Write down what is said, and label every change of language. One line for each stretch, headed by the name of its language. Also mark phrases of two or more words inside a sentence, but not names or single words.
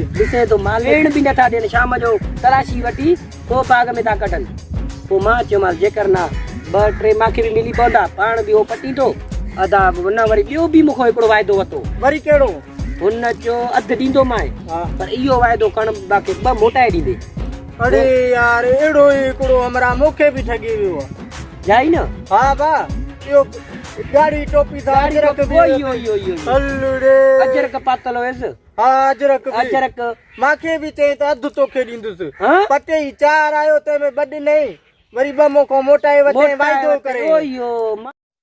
Sindhi: ॾिसे थो माल वेण बि नथा ॾियनि शाम जो तलाशी वठी पोइ बाग में था कटनि पोइ मां चयोमांसि जेकर न 2-3 मांखे बि मिली पवंदा पाण बि उहो पटींदो अदा हुन वरी ॿियो बि मूंखां हिकिड़ो वाइदो वरितो वरी कहिड़ो हुन चयो अधु ॾींदो मां हाँ पर इहो वाइदो करण मूंखे 2 मोटाए ॾींदे अरे यार एड़ो ही हिकिड़ो हमरा मूंखे बि ठगी वियो आहे जाई न हाँ बा इहो गाड़ी टोपी था अजरक बि इहो हलड़े अजरक पातल हुयसि हाँ अजरक बि अजरक मांखे बि चई त अधु तोखे ॾींदुसि हाँ? पटे ई 4 आयो तंहिंमें 2 ॾिनई वरी 2 मूंखां मोटाए वठे वाइदो करे इहो